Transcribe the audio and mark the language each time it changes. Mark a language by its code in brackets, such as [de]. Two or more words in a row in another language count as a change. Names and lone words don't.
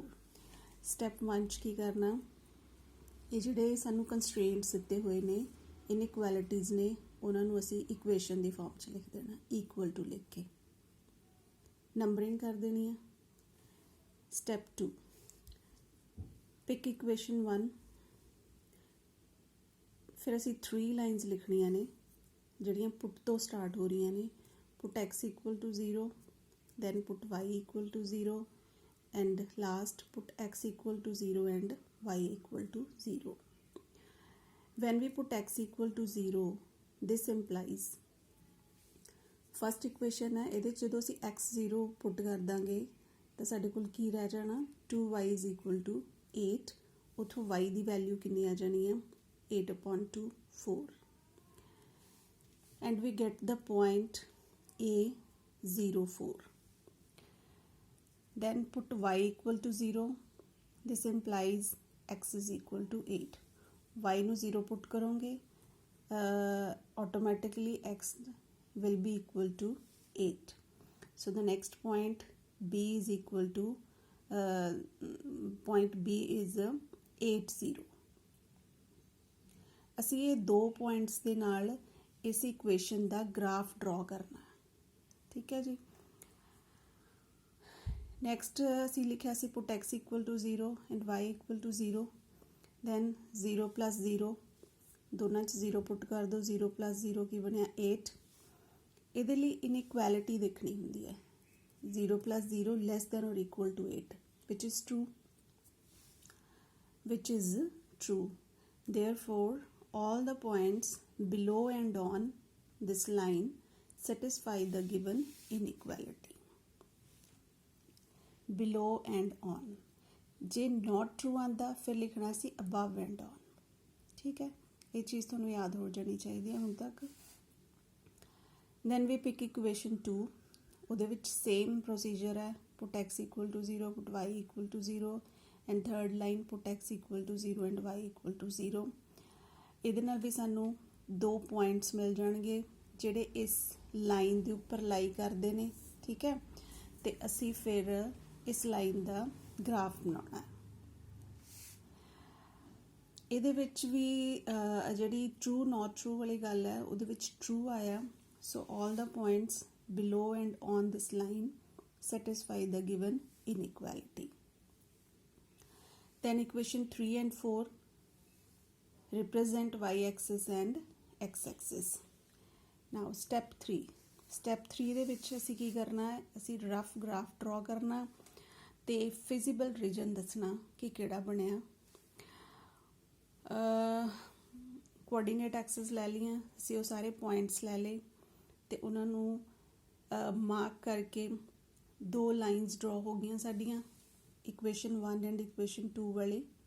[pa] ਸਟੈਪ 1 'ਚ ਕੀ ਕਰਨਾ, ਇਹ ਜਿਹੜੇ ਸਾਨੂੰ ਕੰਸਟ੍ਰੇਂਟਸ ਦਿੱਤੇ ਹੋਏ ਨੇ, ਇਨਇਕੁਐਲਿਟੀਜ਼ ਨੇ, ਉਹਨਾਂ ਨੂੰ ਅਸੀਂ ਇਕੁਏਸ਼ਨ ਦੀ ਫਾਰਮ 'ਚ ਲਿਖ ਦੇਣਾ, [en] equal to [pa] ਲਿਖ ਕੇ ਨੰਬਰਿੰਗ ਕਰ ਦੇਣੀ ਹੈ। ਸਟੈਪ 2, [en] pick equation 1, [pa] ਫਿਰ ਅਸੀਂ 3 ਲਾਈਨਸ ਲਿਖਣੀਆਂ ਨੇ ਜਿਹੜੀਆਂ ਪੁੱਟ ਤੋਂ ਸਟਾਰਟ ਹੋ ਰਹੀਆਂ ਨੇ। [en] ਪੁੱਟ x equal to 0, then put y equal to 0, and last put x equal to 0 and y equal to 0. When we put x equal to 0, this implies first equation है, [pa] ਇਹਦੇ ਜਦੋਂ ਅਸੀਂ x 0 ਪੁੱਟ ਕਰ ਦਾਂਗੇ ਤਾਂ ਸਾਡੇ ਕੋਲ ਕੀ ਰਹਿ ਜਾਣਾ, [en] 2y is equal to 8, [pa] ਉੱਥੋਂ y ਦੀ ਵੈਲਿਊ ਕਿੰਨੀ ਆ ਜਾਣੀ ਹੈ, 8/2 4, [en] and we get the point a 0 4. Then put y equal to 0, this implies x is equal to 8, [pa] y ਨੂੰ 0 ਪੁੱਟ ਕਰੋਗੇ [en] automatically x will be equal to 8. So the next point b is equal to point b is 8 0. [pa] ਅਸੀਂ ਇਹ ਦੋ ਪੁਆਇੰਟਸ ਦੇ ਨਾਲ ਇਸ ਇਕੁਏਸ਼ਨ ਦਾ [en] graph draw [pa] ਕਰਨਾ, ਠੀਕ ਹੈ ਜੀ। ਨੈਕਸਟ ਅਸੀਂ ਲਿਖਿਆ ਸੀ [en] ਪੁੱਟ x equal to 0 and y equal to 0, then 0 plus 0, [pa] ਦੋਨਾਂ 'ਚ 0 ਪੁੱਟ ਕਰ ਦਿਓ, 0 plus 0 ਕੀ ਬਣਿਆ 8। ਇਹਦੇ ਲਈ ਇਨਇਕੁਐਲਿਟੀ ਦੇਖਣੀ ਹੁੰਦੀ ਹੈ, [en] 0 plus 0 less than or equal to 8, which is true. Therefore all the points below and on this line satisfy the given inequality. Below and on, ਜੇ not true [pa] ਆਂਦਾ ਫਿਰ ਲਿਖਣਾ ਸੀ [en] above and on, [pa] ਠੀਕ ਹੈ। ਇਹ ਚੀਜ਼ ਤੁਹਾਨੂੰ ਯਾਦ ਹੋ ਜਾਣੀ ਚਾਹੀਦੀ ਹੈ ਹੁਣ ਤੱਕ। [en] then we pick equation 2, [pa] ਉਹਦੇ ਵਿੱਚ [en] same procedure [pa] ਹੈ, [en] put x equal to 0, put y equal to 0, and third line put x equal to 0 and y equal to 0. [pa] ਇਹਦੇ ਨਾਲ ਵੀ ਸਾਨੂੰ 2 ਪੁਆਇੰਟਸ ਮਿਲ ਜਾਣਗੇ ਜਿਹੜੇ ਇਸ ਲਾਈਨ ਦੇ ਉੱਪਰ ਲਾਈ ਕਰਦੇ ਨੇ, ਠੀਕ ਹੈ। ਤੇ ਅਸੀਂ ਫਿਰ ਇਸ ਲਾਈਨ ਦਾ ਗ੍ਰਾਫ ਬਣਾਉਣਾ। ਇਹਦੇ ਵਿੱਚ ਵੀ ਜਿਹੜੀ [en] true not true [pa] ਵਾਲੀ ਗੱਲ ਹੈ ਉਹਦੇ ਵਿੱਚ ਟਰੂ ਆਇਆ, [en] so all the points below and on this line satisfy the given inequality. Then equation 3 and 4 represent y-axis and x-axis. Now step [pa] 3 ਦੇ ਵਿੱਚ ਅਸੀਂ ਕੀ ਕਰਨਾ ਹੈ, ਅਸੀਂ [en] rough graph draw [pa] ਕਰਨਾ ਤੇ [en] feasible region [pa] ਦੱਸਣਾ ਕਿ ਕਿਹੜਾ ਬਣਿਆ। [en] coordinate axis [pa] ਲੈ ਲਈਆਂ ਅਸੀਂ, ਉਹ ਸਾਰੇ ਪੁਆਇੰਟਸ ਲੈ ਲਏ ਤੇ ਉਹਨਾਂ ਨੂੰ ਮਾਰਕ ਕਰਕੇ 2 ਲਾਈਨਸ ਡਰਾ ਹੋ ਗਈਆਂ ਸਾਡੀਆਂ, [en] equation 1 and equation 2 [pa] ਵਾਲੀ।